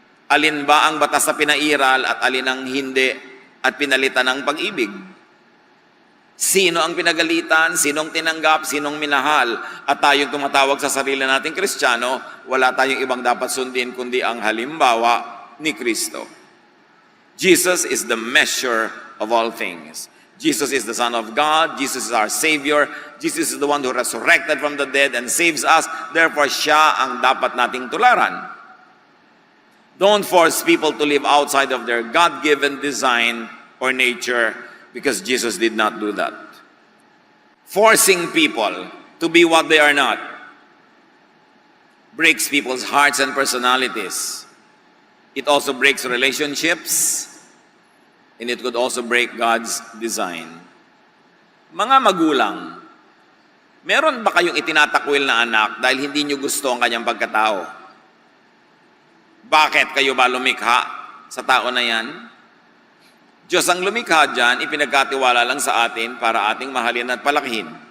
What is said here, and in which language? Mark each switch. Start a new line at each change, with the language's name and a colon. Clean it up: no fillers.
Filipino: Alin ba ang batas na pinairal at alin ang hindi at pinalitan ng pag-ibig? Sino ang pinagalitan, sinong tinanggap, sinong minahal, at tayong tumatawag sa sarili nating Kristiyano, wala tayong ibang dapat sundin kundi ang halimbawa ni Kristo.
English: Jesus is the measure of all things. Jesus is the Son of God. Jesus is our Savior. Jesus is the one who resurrected from the dead and saves us.
Filipino: Therefore, siya ang dapat nating tularan.
English: Don't force people to live outside of their God-given design or nature, because Jesus did not do that. Forcing people to be what they are not breaks people's hearts and personalities. It also breaks relationships, and it could also break God's design.
Filipino: Mga magulang, meron ba kayong itinatakwil na anak dahil hindi nyo gusto ang kanyang pagkatao? Bakit kayo ba lumikha sa tao na yan? Diyos ang lumikha dyan, ipinagkatiwala lang sa atin para ating mahalin at palakihin.